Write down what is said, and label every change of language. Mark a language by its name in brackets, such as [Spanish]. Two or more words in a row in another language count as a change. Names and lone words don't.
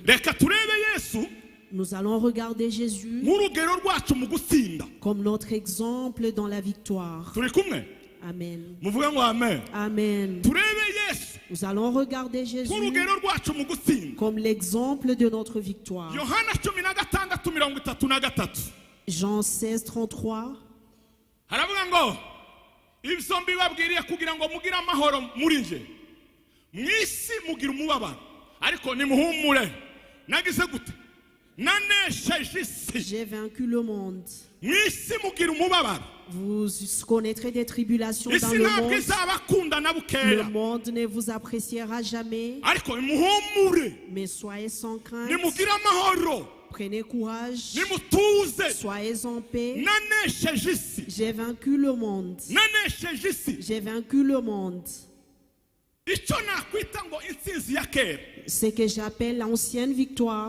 [French] Nous allons regarder Jésus comme notre exemple dans la victoire. Amen. Amen. Nous allons regarder Jésus comme l'exemple de notre victoire. Jean 16, 33. [Kinyarwanda] Mwisi mugira umubabaro ariko nimuhumure nagize gute nanesheje isi. [French] J'ai vaincu le monde. [Kinyarwanda] Mwisi mugira umubabaro. [French] Vous connaîtrez des tribulations dans le monde. Le monde ne vous appréciera jamais. [Kinyarwanda] Ariko nimuhumure. [French] Mais soyez sans crainte. [Kinyarwanda] Nimugira amahoro. [French] Prenez courage. [Kinyarwanda] Nimutuze. [French] Soyez en paix. [Kinyarwanda] Nanesheje isi. [French] J'ai vaincu le monde. [Kinyarwanda] Nanesheje isi. [French] J'ai vaincu le monde. Ce que j'appelle l'ancienne victoire.